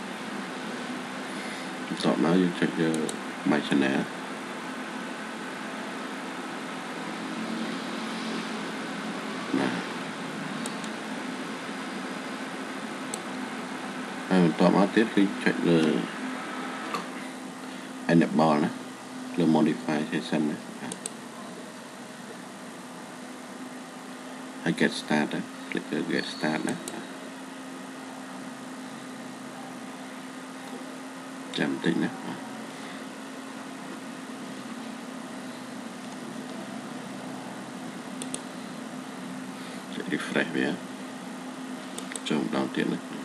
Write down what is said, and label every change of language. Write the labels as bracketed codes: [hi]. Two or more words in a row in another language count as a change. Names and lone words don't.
[km] បន្ទាប់មកយើងចុចលើ My Channel បាទហើយបន្ទាប់មកទៀតគឺចុចលើ enable ណាលើ [en] modify session [km] ណាហើយ [en] get start [km] ណា click លើ [en] get start [km] ណា ចាំតិចណាចុច refresh វាចូលម្ដងទៀតណា